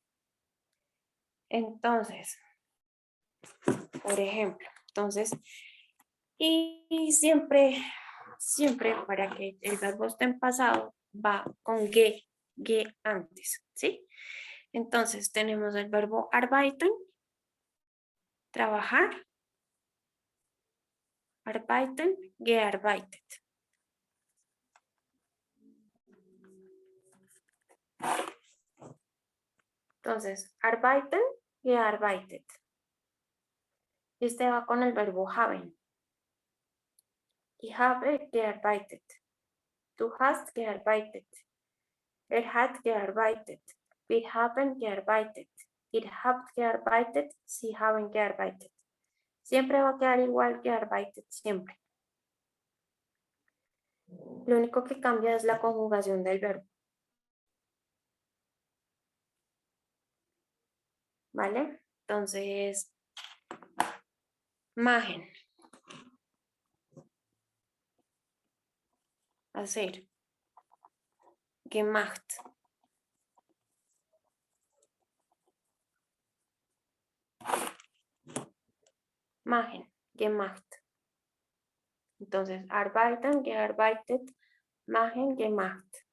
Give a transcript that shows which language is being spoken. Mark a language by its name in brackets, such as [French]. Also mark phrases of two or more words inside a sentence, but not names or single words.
[Spanish] Entonces, por ejemplo, y siempre para que el verbo esté en pasado, va con ge antes, ¿sí? Entonces, tenemos el verbo arbeiten, trabajar, [German] Arbeiten, gearbeitet. Entonces, arbeiten, gearbeitet. [Spanish] Este va con el verbo haben. [German] Ich habe gearbeitet. Du hast gearbeitet. Hat gearbeitet. Wir haben gearbeitet. Ihr habt gearbeitet. Sie haben gearbeitet. [Spanish] Siempre va a quedar igual gearbeitet, siempre. Lo único que cambia es la conjugación del verbo. ¿Vale? Entonces, [German] machen. [Spanish] Hacer. [German] Gemacht. Machen. Gemacht. Entonces, arbeiten, gearbeitet, machen, gemacht.